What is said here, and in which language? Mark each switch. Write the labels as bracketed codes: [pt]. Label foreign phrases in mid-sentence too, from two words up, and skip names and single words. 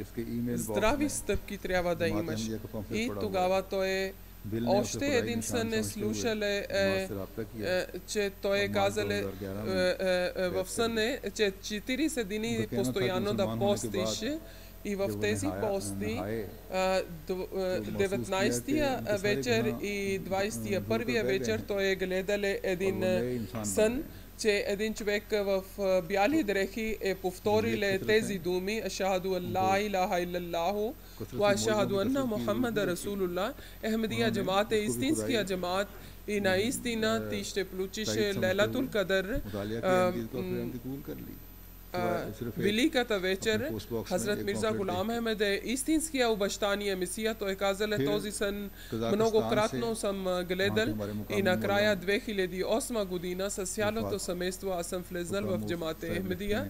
[bg] Здрави стъпки трябва да имаш. И тогава той още един сън е слушале, че той е казале в сън е, че 40 дни постоянно да постиш. И в тези пости 19-тия вечер и 21-я вечер той е гледале един сън, че един човек в бяли дрехи е повториле тези думи: [ar] أشهد أن لا إله إلا الله وأشهد أن محمدا رسول الله. [bg] Ахмедия джамаат е истинския джамаат и наистина ти ще получиш Лейлатул Кадър, великата вечер. Хазрат Мирза Гулам Ахмед е истинския обещания Месия. Той казале: този сън многократно съм гледал и накрая 2008 година с цялото семейство аз съм влезнал в джамаат Ахмедия.